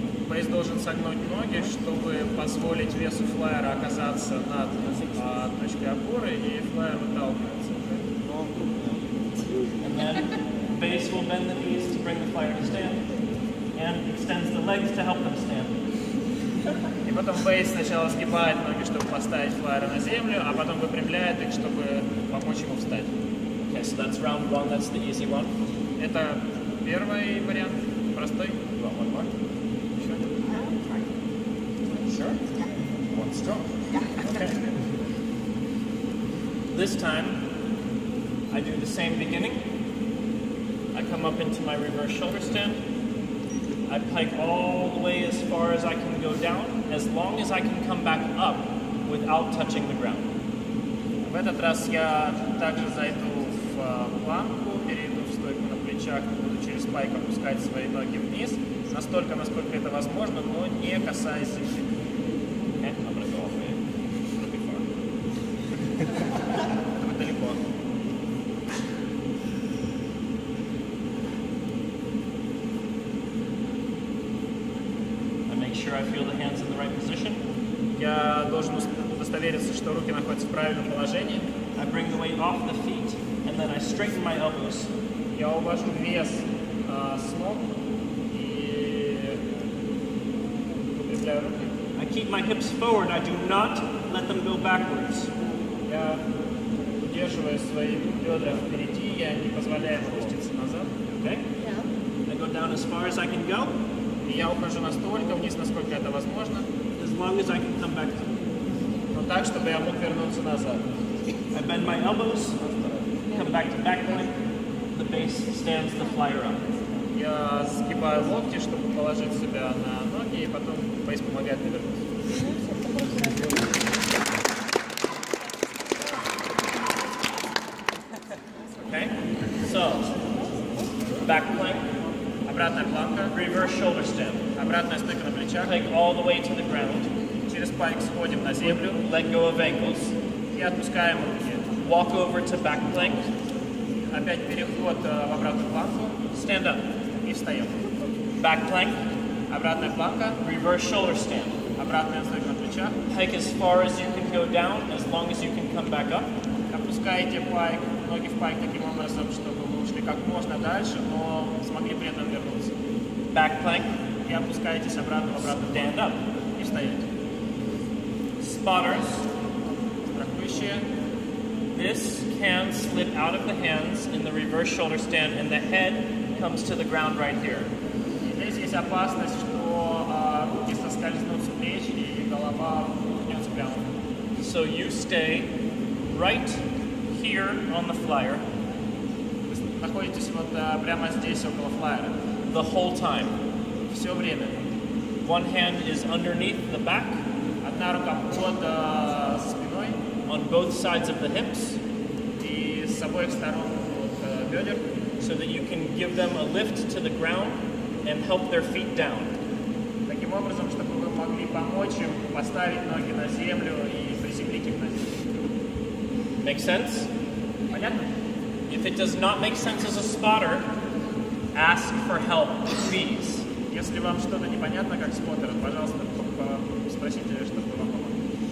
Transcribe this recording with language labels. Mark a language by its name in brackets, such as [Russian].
[Russian] Бейс должен согнуть ноги, чтобы позволить весу флайера оказаться над точкой опоры, и флайер выталкивается. [English] And then base will bend the knees to bring the flyer to stand and extends the legs to help them stand. [Russian] И потом бейс сначала сгибает ноги, чтобы поставить флайера на землю, а потом выпрямляет их, чтобы помочь ему встать. [English] Okay, so that's round one, that's the easy one. [Russian] Это первый вариант, простой. [English] Well, one more. Sure? One stroke. Okay. This time, I do the same beginning. I come up into my reverse shoulder stand. I pike all the way as far as I can go down, as long as I can come back up without touching the ground. [Russian] В этот раз я также зайду в планку, перейду в стойку на плечах, буду через пайк опускать свои ноги вниз, настолько, насколько это возможно, но не касаясь земли. [English] Okay, I'm going to go all the way. It'll be far. [Russian] Это будет далеко. [English] I make sure I feel the hands in the right position. [Russian] Я должен удостовериться, что руки находятся в правильном положении. [English] I bring the weight off the feet, and then I straighten my elbows. [Russian] Я увожу вес с ног и укрепляю руки. [English] I keep my hips forward. I do not let them go backwards. [Russian] Я удерживаю свои бедра впереди, я не позволяю им опуститься назад. [English] Okay? I go down as far as I can go, [Russian] И я ухожу настолько вниз, насколько это возможно, [English] as long as I can come back up. [Russian] но так, чтобы я мог вернуться назад. [English] I bend my elbows, come back to back plank. The base stands the flyer up. [Russian] Я сгибаю локти, чтобы положить себя на ноги, и потом бейс помогает мне вернуться. [English] Okay? So, back plank, [Russian] Обратная планка, [English] reverse shoulder stand. [Russian] обратная стойка на плечах. [English] Take all the way to the ground. [Russian] Через пайк сходим на землю [English] Let go of ankles. [Russian] и отпускаем руки. [English] Walk over to back plank. [Russian] Опять переход в обратную планку [English] Stand up. [Russian] и встаем. [English] Back plank. [Russian] Обратная планка, [English] Reverse shoulder stand. [Russian] обратная стойка на плечах. [English] Hike as far as you can go down, as long as you can come back up. [Russian] Опускаете пайк, ноги в пайк таким образом, чтобы вы ушли как можно дальше, но смогли при этом вернуться. [English] Back plank. [Russian] И опускаетесь обратно в обратную [English] Stand up. [Russian] и встаете. [English] Spotters. [Russian] Страхующие. [English] This can slip out of the hands in the reverse shoulder stand, and the head comes to the ground right here. [Russian] И здесь есть опасность, что руки соскользнут с плеч и голова уткнется прямо. [English] So you stay right here on the flyer [Russian] Вы находитесь вот прямо здесь, около флайера, [English] the whole time. [Russian] все время. [English] One hand is underneath the back, [Russian] Одна рука под спиной [English] on both sides of the hips, [Russian] и с обоих сторон от бедер, [English] so that you can give them a lift to the ground and help their feet down. [Russian] таким образом, чтобы вы могли помочь им поставить ноги на землю и приземлить их на землю. [English] Make sense? [Russian] Понятно? [English] If it does not make sense as a spotter, ask for help, please. [Russian] Если вам что-то непонятно, как споттер, пожалуйста, спросите, чтобы вам помогли.